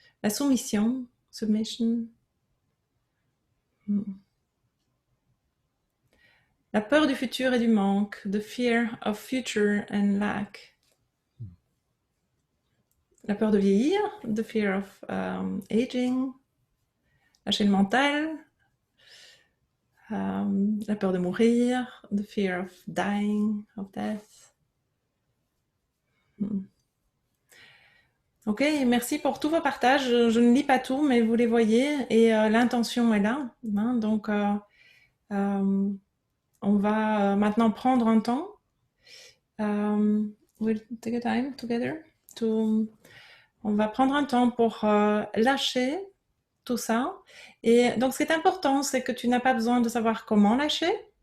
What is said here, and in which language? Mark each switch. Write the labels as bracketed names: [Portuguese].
[French] La soumission, submission. La peur du futur et du manque, [English] the fear of future and lack. [French] La peur de vieillir, [English] the fear of aging. [French] Lâcher le mental, la peur de mourir, [English] the fear of dying, of death. [French] Ok, merci pour tous vos partages. Je ne lis pas tout, mais vous les voyez et l'intention est là. Hein, donc, on va maintenant prendre un temps. [English] We'll take a time together. [French] On va prendre un temps pour lâcher tout ça. Et donc, ce qui est important, c'est que tu n'as pas besoin de savoir comment lâcher.